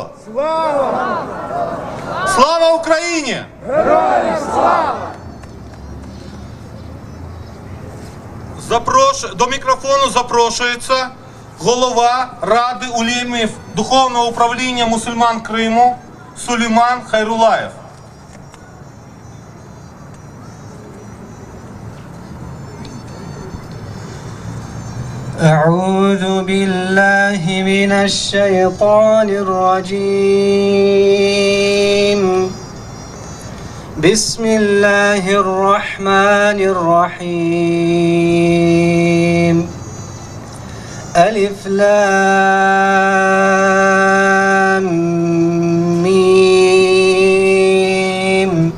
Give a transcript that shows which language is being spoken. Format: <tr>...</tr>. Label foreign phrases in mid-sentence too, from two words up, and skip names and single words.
<uk>Слава! Слава Україні! Героям слава! До мікрофону запрошується голова Ради улемів Духовного управління мусульман Криму Сулейман Хайрулаєв.</uk> <ar>أعوذ بالله من الشيطان الرجيم بسم الله الرحمن الرحيم ألف لام ميم</ar>